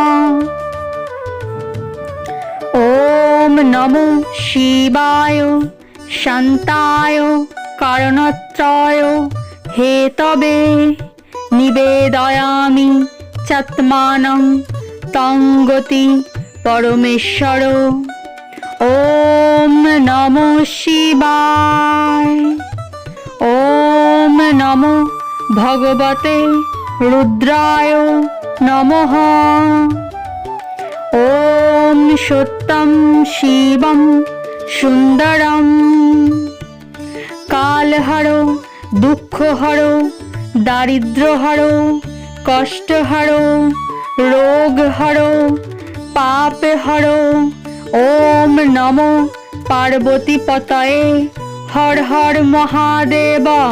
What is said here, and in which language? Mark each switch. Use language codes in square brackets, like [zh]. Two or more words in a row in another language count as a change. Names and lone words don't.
[sa] ओम नमो शिवाय शान्ताय कारणत्रय हेतवे निवेदयामि चात्मानं तं गति परमेश्वर। ओम नमो शिवाय। ओम नमो भगवते रुद्राय नमः। ओम सत्यं शिवं सुन्दरम। [hi] काल हारो, दुःख हारो, दारिद्र हारो, कष्ट हारो, रोग हारो, पाप हारो। [sa] ओम नमो पार्वती पतये हर हर महादेव।